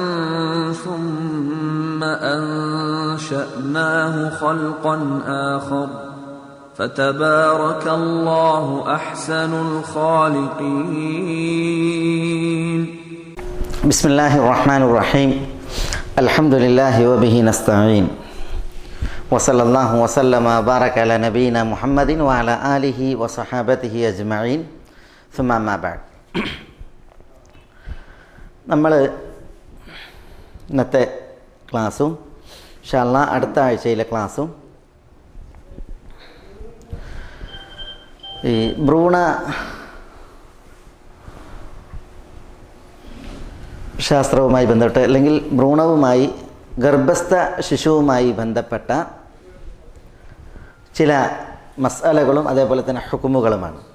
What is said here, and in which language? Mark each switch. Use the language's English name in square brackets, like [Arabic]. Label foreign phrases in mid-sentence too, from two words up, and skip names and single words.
[Arabic] ثم أنشأناه خلقا آخر فتبارك الله أحسن الخالقين. بسم الله الرحمن الرحيم. الحمد لله وبه نستعين وصلى الله وسلم وبارك على نبينا محمد وعلى آله وصحابته أجمعين ثم أما بعد. [Malayalam] നമ്മൾ ഇന്നത്തെ ക്ലാസ്സും [Arabic] إن شاء الله [Malayalam] അടുത്ത ആഴ്ചയിലെ ക്ലാസ്സും ഈ ഭ്രൂണ ശാസ്ത്രവുമായി ബന്ധപ്പെട്ട് അല്ലെങ്കിൽ ഭ്രൂണവുമായി ഗർഭസ്ഥ ശിശുവുമായി ബന്ധപ്പെട്ട ചില മസ്അലകളും അതേപോലെ തന്നെ ഹുക്കുമുകളുമാണ്.